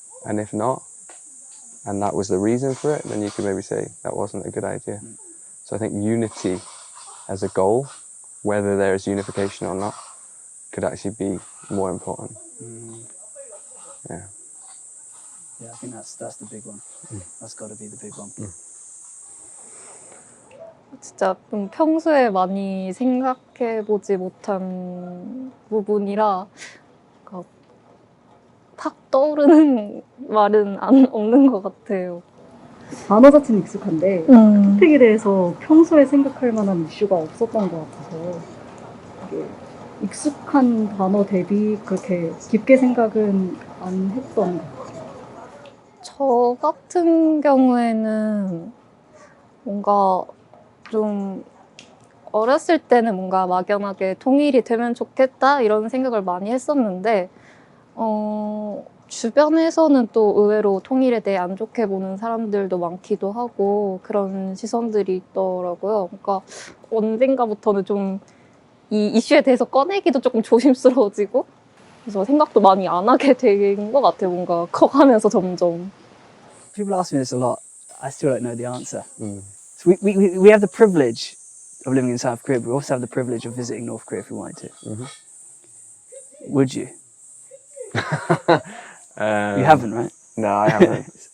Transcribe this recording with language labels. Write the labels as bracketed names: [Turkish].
[English] And if not, and that was the reason for it, then you could maybe say that wasn't a good idea. So I think unity as a goal, whether there is unification or not, could actually be more important. Yeah. Yeah, I think that's the big one. That's got to be the big one. [Korean] 진짜 좀 평소에 많이 생각해보지 못한 부분이라 탁 떠오르는 말은 없는 것 같아요. 단어 자체는 익숙한데 토픽에 대해서 평소에 생각할 만한 이슈가 없었던 것 같아서 이게 익숙한 단어 대비 그렇게 깊게 생각은 안 했던 것 같아요. 저 같은 경우에는 뭔가 좀 어렸을 때는 뭔가 막연하게 통일이 되면 좋겠다 이런 생각을 많이 했었는데 주변에서는 또 의외로 통일에 대해 안 좋게 보는 사람들도 많기도 하고 그런 시선들이 있더라고요. 그러니까 언젠가부터는 좀 이 이슈에 대해서 꺼내기도 조금 조심스러워지고 그래서 생각도 많이 안 하게 된 것 같아요. 뭔가 커가면서 점점. [English] People ask me this a lot. I still don't know the answer. So we have the privilege of living in South Korea, but we also have the privilege of visiting North Korea if we wanted to. Would you? You haven't, right? No, I haven't.